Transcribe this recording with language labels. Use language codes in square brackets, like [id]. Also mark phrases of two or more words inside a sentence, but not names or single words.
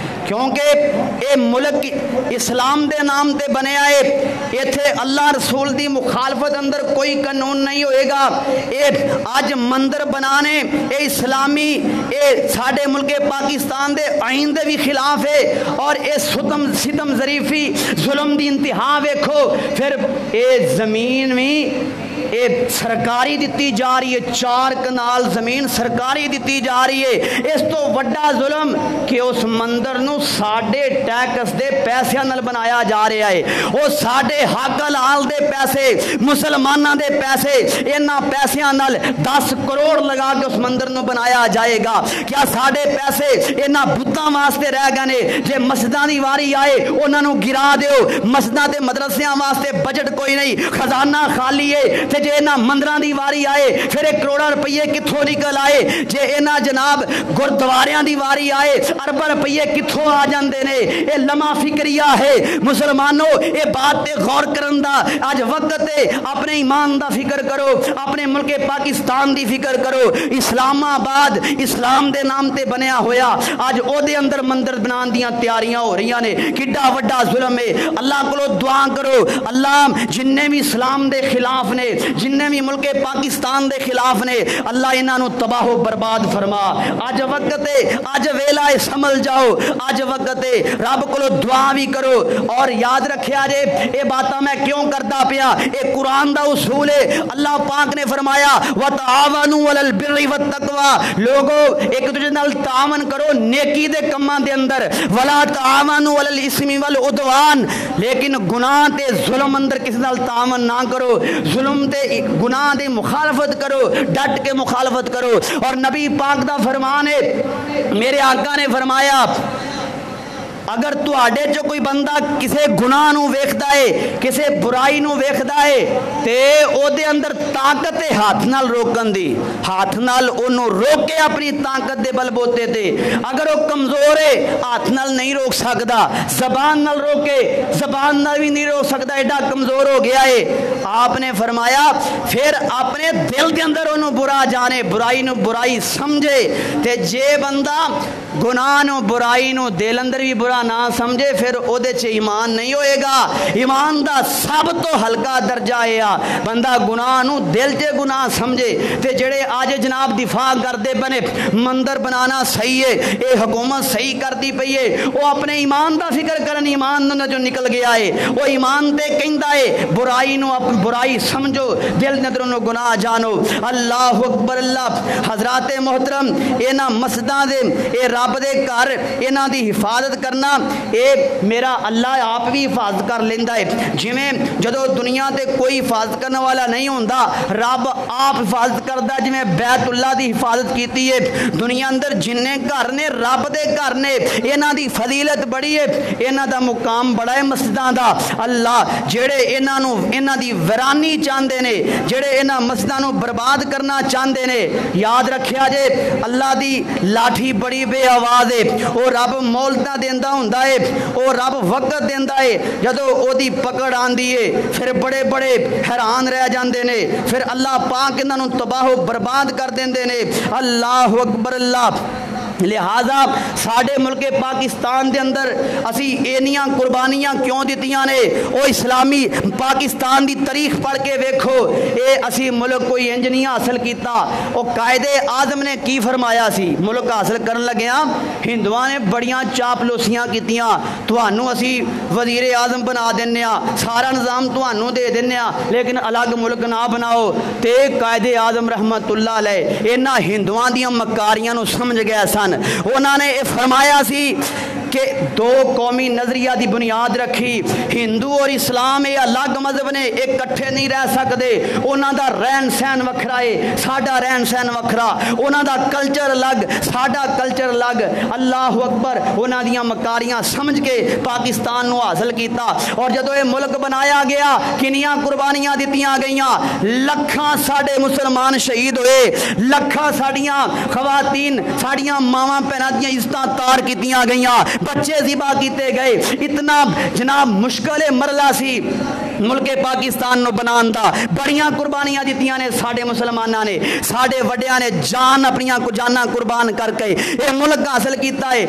[pa] کیونکہ اے ملک اسلام دے نام تے بنے آئے ایتھے اللہ رسول دی مخالفت اندر کوئی قانون نہیں ہوئے گا اے آج مندر بنانے اے اسلامی اے ساڑھے ملک پاکستان دے آئین دے بھی خلاف ہے اور اے ستم ظریفی ظلم دی انتہا ویکھو پھر اے زمین میں اے سرکاری دیتی جا رہی ہے 4 کنال زمین سرکاری دیتی جا رہی ہے اس تو وڈا ظلم کہ اس مندر نو ساڑھے ٹیکس دے پیسے نال بنایا جا رہا ہے وہ ساڑھے حق حلال دے پیسے مسلمانہ دے پیسے انہاں پیسیاں نال 10 کروڑ لگا کے اس مندر نو بنایا جائے گا کیا ساڑھے پیسے انہاں بتاں واسطے رہ گئے جے مسجداں دی واری آئے انہاں نو گرا دیو مسجداں تے مدرسیاں واسطے بجٹ کوئی نہیں خزانہ خالی ہے تے جے انہاں مندراں دی واری آئے پھر 1 کروڑ روپیے کتھوں نکل آئے جے انہاں جناب گردواریاں دی واری آئے ارب روپیے کتھوں آ جاندے نے اے لمحہ فکریہ ہے مسلمانوں اے بات تے غور کرن دا آج وقت ہے اپنے ایمان دا فکر کرو اپنے ملک پاکستان دی فکر کرو اسلام آباد اسلام دے نام تے بنیا ہویا آج او دے اندر مندر بنان دیاں تیاریاں ہو رہی نے کڈا وڈا ظلم ہے اللہ کو دعا کرو اللہ جننے بھی اسلام دے خلاف نے جننے بھی ملک پاکستان دے خلاف نے اللہ انہاں نو تباہ و برباد فرما آج وقت ہے آج ویلا ہے سمجھ جاؤ آج وقت ہے رب کو دعا بھی کرو اور یاد رکھیا جے اے باتاں میں کیوں کرتا پیا اے قرآن دا اصول ہے اللہ پاک نے فرمایا [ar] وَتَعَاوَنُوا عَلَى الْبِرِّ وَالتَّقْوَى [pa] لوگو ایک دوسرے نال تعاون کرو نیکی دے کماں دے اندر [ar] وَلَا تَعَاوَنُوا عَلَى الْإِثْمِ وَالْعُدْوَانِ [pa] لیکن گناہ تے ظلم اندر کسی نال تعاون نہ کرو ظلم تے گناہ دی مخالفت کرو ڈٹ کے مخالفت کرو اور نبی پاک دا فرمان ہے میرے آقا نے فرمایا اگر تواڈے چ کوئی بندہ کسے گناہ نو ویکھدا ہے کسے برائی نو ویکھدا ہے تے او دے اندر طاقت ہے ہاتھ نال روکن دی، ہاتھ نال اونوں روکے اپنی طاقت دے بل بوتے تے۔ اگر وہ کمزور ہے ہاتھ نال نہیں روک سکدا، زبان نال روکے زبان نال بھی نہیں روک سکدا، ایڈا کمزور ہو گیا ہے۔ آپ نے فرمایا پھر اپنے دل دے اندر انہوں برا جانے، برائی نو برائی سمجھے تے جے بندہ گناہ نو برائی نو دل اندر بھی برا نہ سمجھے پھر او دے چ ایمان نہیں ہوئے گا۔ ایمان دا سب تو ہلکا درجہ ہے بندہ گناہ نو دل چ گناہ سمجھے تے جڑے آج جناب دفاع کردے بنے مندر بنانا صحیح ہے، اے حکومت صحیح کردی پئی ہے، وہ اپنے ایمان دا فکر کرن، ایمان نو جو نکل گیا ہے وہ ایمان تے کہندا ہے برائی نو برائی سمجھو دل ندروں نو گناہ جانو۔ [ar] اللہ اکبر اللہ۔ [pa] حضرات محترم اینا مسجداں دے اے رب دے گھر اینا دی حفاظت کرنا اے میرا اللہ آپ بھی حفاظت کر لیندا ہے۔ جویں جدو دنیا تے کوئی حفاظت کرنے والا نہیں ہوندا رب آپ حفاظت کردا، جویں بیت اللہ دی حفاظت کیتی ہے دنیا اندر جننے گھر نے رب دے گھر نے اینا دی فضیلت بڑی ہے، اینا دا مقام بڑا ہے مسجداں دا۔ اللہ جڑے اینا نو اینا دی ویرانی چاہندے نے، جڑے اینا مسجداں نو برباد کرنا چاہندے نے، یاد رکھیا جے اللہ دی لاٹھی بڑی بے آواز ہے، او رب مولتا دیندا ہوندا ہے، او رب وقت دیندا ہے، جدو او دی پکڑ آندی ہے پھر بڑے بڑے حیران رہ جاندے نے، پھر اللہ پاک انہاں نو تباہ و برباد کر دیندے نے۔ [ar] اللہ اکبر اللہ۔ [pa] لہذا ساڑھے ملک پاکستان دے اندر اسی اینیاں قربانیاں کیوں دیتیاں نے؟ او اسلامی پاکستان دی تاریخ پڑھ کے ویکھو، اے اسی ملک کوئی انجنیہ حاصل کیتا، او قائد اعظم نے کی فرمایا سی ملک حاصل کرن لگیاں ہندوان نے بڑیاں چاپلوسیاں کیتیاں، توانوں اسی وزیر اعظم بنا دنیا، سارا نظام توانوں دے دنیا لیکن الگ ملک نہ بناؤ۔ تے قائد اعظم [ar] رحمت اللہ علیہ [pa] اینا ہندوان دیاں مکاریاں نو سمجھ گیا سن، انہوں نے فرمایا سی کہ دو قومی نظریہ دی بنیاد رکھی، ہندو اور اسلام یہ الگ مذہب نے ایک کٹھے نہیں رہ سکتے، انہوں دا رہن سہن وکھرا ہے ساڈا رہن سہن وکھرا، انہوں دا کلچر الگ ساڈا کلچر الگ۔ [ar] اللہ اکبر۔ [pa] انہوں دیاں مکاریاں سمجھ کے پاکستان نو حاصل کیتا، اور جدو یہ ملک بنایا گیا کنیاں قربانیاں دیتیاں گئیاں، لکھاں ساڈے مسلمان شہید ہوئے، لکھاں ساڈیاں خواتین ساڈیاں ماواں پہنا دیاں عزتاں تار کیتیاں گئیاں، بچے ذبح کیتے گئے، اتنا جناب مشکل مرلہ سی ملک پاکستان نو بنان دا، بڑیاں قربانیاں دیتیاں نے ساڑے مسلمانہ نے، ساڑے وڈیاں نے جان اپنیاں جاناں قربان کر کے اے ملک حاصل کیتا ہے۔